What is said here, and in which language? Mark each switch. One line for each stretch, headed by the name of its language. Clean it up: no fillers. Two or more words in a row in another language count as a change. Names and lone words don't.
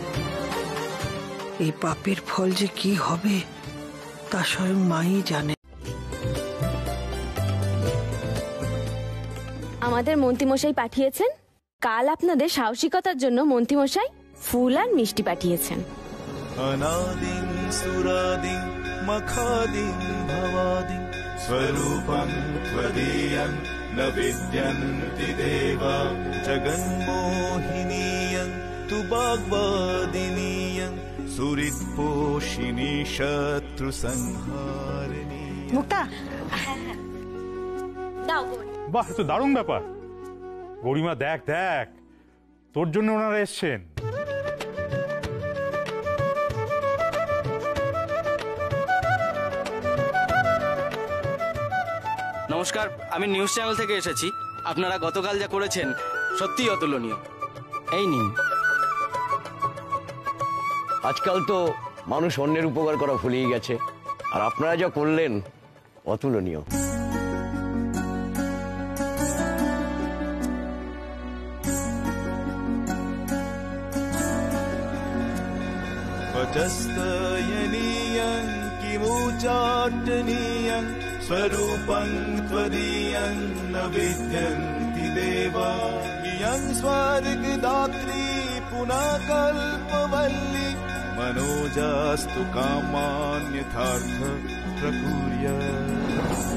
Bangla: এই পাপের ফল যে কি হবে তা স্বয়ং মাই জানে। আমাদের মন্ত্রীমশাই পাঠিয়েছেন, কাল আপনাদের সাহসিকতার জন্য মন্ত্রীমশাই ফুল আর মিষ্টি পাঠিয়েছেন।
Sanskrit: अनादिं सुरादिं मखादिं भवादिं स्वरूपं त्वदीयं न विद्यन्ति देवा जगन्मोहिनीयं तु वाग्वादिनीयं सुहृत्पोषिणी शत्रुसंहारिणी।
Bangla: মুক্তা, দাও। বাহ, তো দারুণ ব্যাপার। গরিমা দেখ দেখ, তোর জন্য ওনারা এসছেন। নমস্কার, আমি নিউজ চ্যানেল থেকে এসেছি। আপনারা গতকাল যা করেছেন সত্যিই অতুলনীয়। এই নিন। আজকাল তো মানুষ অন্যের উপকার করা ভুলেই গেছে, আর আপনারা যা করলেন অতুলনীয়।
Sanskrit: वचस्तयनीयं किमुच्चाटनीयं स्वरूपं त्वदीयं न विद्यन्ति देवा इयं स्वर्गदात्री पुनः कल्पवल्ली मनोजास्तु कामान्यथार्थ प्रकुर्यात्।